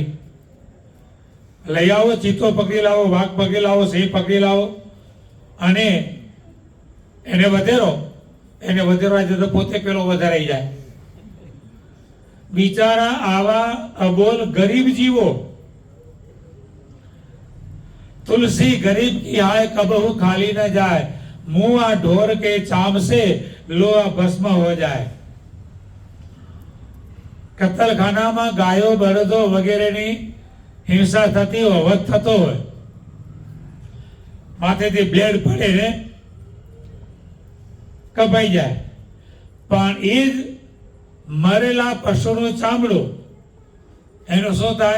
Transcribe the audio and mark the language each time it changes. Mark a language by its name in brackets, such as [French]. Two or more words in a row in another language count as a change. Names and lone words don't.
[Gujarati] લઈ આવો, ચિત્તો પકડી લાવો, વાઘ પકડી લાવો, સિંહ પકડી લાવો અને એને વધેરો. એને વધેરવા જતો પોતે પેલો વધારાઈ જાય. બિચારા આવા અબોલ ગરીબ જીવો. [Hindi] तुलसी गरीब की आय कबहू खाली न जाए, मुआ ढोर के चाम से लोहा भस्म हो जाए. [Gujarati] કતલખાનામાં ગાયો, બળદો વગેરેની હિંસા થતી હોય, વધ થતો હોય, માથેથી બ્લેડ પડે ને કપાઈ જાય, પણ એ જ મરેલા પશુનું ચામડું એનું શું થાય?